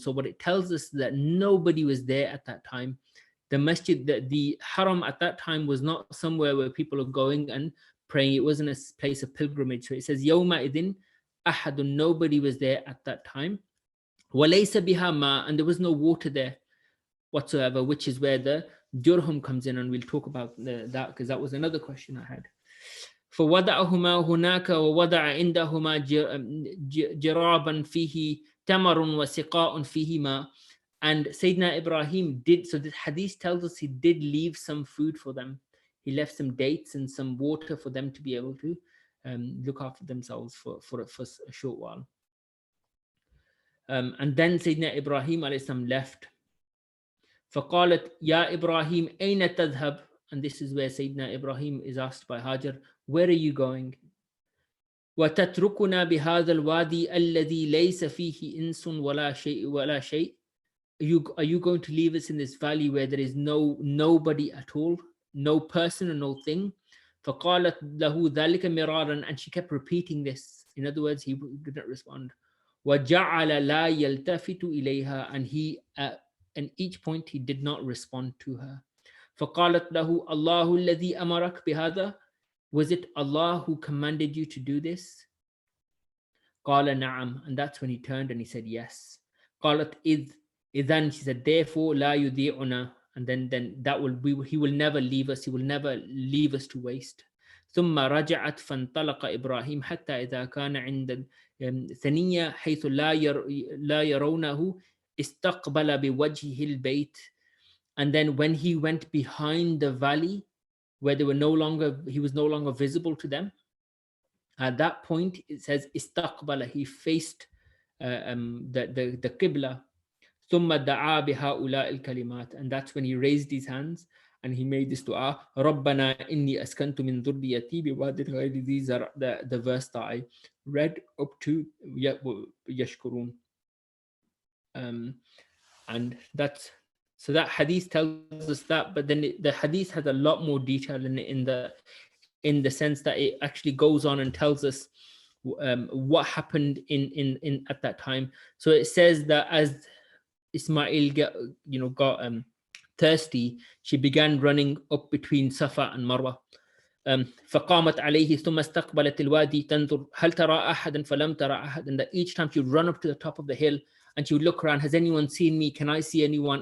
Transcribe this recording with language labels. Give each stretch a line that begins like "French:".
English: So what it tells us that nobody was there at that time. The masjid, the haram at that time was not somewhere where people are going and praying. It wasn't a place of pilgrimage. So it says
Arabic: يَوْمَئِذٍ أَحَدٌ.
English: Nobody was there at that time.
Arabic: وَلَيْسَ بِهَا مَاء.
English: And there was no water there whatsoever, which is where the Jurhum comes in, and we'll talk about that, because that was another question I had.
Arabic: فوضعهما هناك ووضع عندهما جرابا فيه تمر وسقاء فيه ماء.
English: And Sayyidina Ibrahim did, so the hadith tells us he did leave some food for them. He left some dates and some water for them to be able to look after themselves for a short while. And then Sayyidina Ibrahim alayhi salam left.
Arabic: فقالت يا إبراهيم أين تذهب.
English: And this is where Sayyidina Ibrahim is asked by Hajar, where are you going?
Arabic: وتتركنا بهذا الوادي الذي ليس فيه إنس ولا شيء.
English: Are you going to leave us in this valley where there is nobody at all, no person and no thing?
Arabic: فقالت له ذلك مرارا.
English: And she kept repeating this. In other words, he didn't respond.
Arabic: وجعل لا يلتفت إليها.
English: And he and each point he did not respond to her.
Arabic: فقالت له الله الذي أمرك بهذا.
English: Was it Allah who commanded you to do this?
Arabic: قال نعم.
English: And that's when he turned and he said yes.
Arabic: قالت إذن.
English: She said therefore
Arabic: لا يضيعنا.
English: And then that he will never leave us. He will never leave us to waste.
Arabic: ثم رجعت فانطلق إبراهيم حتى إذا كان عند ثنية حيث لا يرونه استقبل بوجهه البيت.
English: And then when he went behind the valley where he was no longer visible to them, at that point it says istaqbala, he faced the qibla.
Arabic: ثم دعا بهؤلاء الكلمات.
English: And that's when he raised his hands and he made this dua,
Arabic: ربنا إني أسكنت من ذريتي بواد غير ذي زرع,
English: the verse that I read up to يشكرون. And that's, so that hadith tells us that, but then the hadith has a lot more detail in the sense that it actually goes on and tells us what happened in at that time. So it says that as Ismail got thirsty, she began running up between Safa and Marwa.
Arabic: فقامت عليه ثم استقبلت الوادي تنظر هل ترى أحدا فلم ترى أحد.
English: And that each time she would run up to the top of the hill and she would look around, has anyone seen me? Can I see anyone?